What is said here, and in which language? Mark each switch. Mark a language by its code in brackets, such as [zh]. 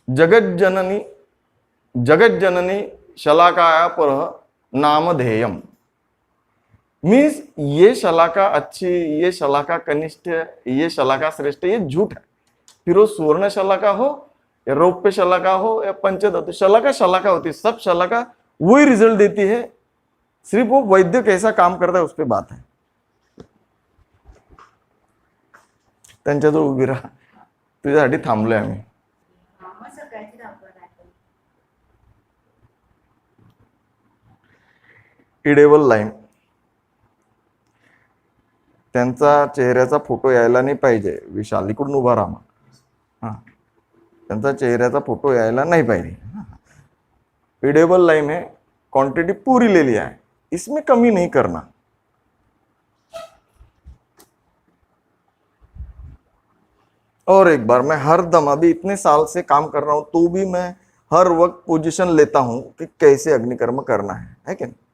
[sa] जगत जननी शलाकाया पर नामधेयम [hi] मीन्स ये शलाका अच्छी, ये शलाका कनिष्ठ, ये शलाका श्रेष्ठ, ये झूठ है। फिर वो स्वर्ण शलाका हो या रौप्य शलाका हो या पंचधातु शलाका, शलाका होती है, सब शलाका वही रिजल्ट देती है, सिर्फ वो वैद्य कैसा काम करता है उस पर बात है। [mr] त्यांच्याजवळ उभी राहा, तुझ्यासाठी थांबलोय आम्ही। इडेबल लाईन, त्यांचा चेहऱ्याचा फोटो यायला नाही पाहिजे, विशाल इकडून उभा राहा मग। हा, त्यांचा चेहऱ्याचा फोटो यायला नहीं पाहिजे। [hi] इडेबल लाइन है, क्वांटिटी पूरी ले लिया है, इसमें कमी नहीं करना। और एक बार, मैं हर दम अभी इतने साल से काम कर रहा हूं तो भी मैं हर वक्त पोजीशन लेता हूं कि कैसे अग्निकर्म करना है क्या?